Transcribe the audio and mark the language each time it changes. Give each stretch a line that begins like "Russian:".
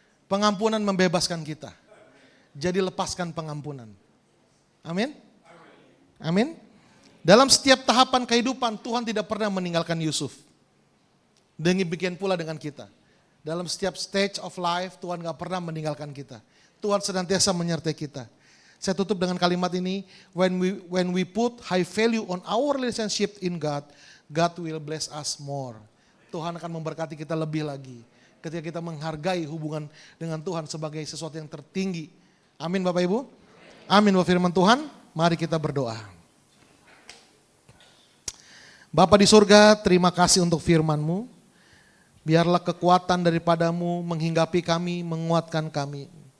Indonesian: Pengampunan membebaskan kita. Jadi lepaskan pengampunan. Amin. Amin. Dalam setiap tahapan kehidupan Tuhan tidak pernah meninggalkan Yusuf. Demikian pula dengan kita. Dalam setiap
English: stage of life
Indonesian: Tuhan gak pernah meninggalkan kita. Tuhan senantiasa menyertai kita. Saya tutup dengan kalimat ini.
English: When we put high value on our relationship in God, God will bless us more.
Indonesian: Tuhan akan memberkati kita lebih lagi. Ketika kita menghargai hubungan dengan Tuhan sebagai sesuatu yang tertinggi. Amin Bapak Ibu. Amin buat firman Tuhan. Mari kita berdoa. Bapa di surga, terima kasih untuk firman-Mu. Biarlah kekuatan daripada-Mu menghinggapi kami, menguatkan kami.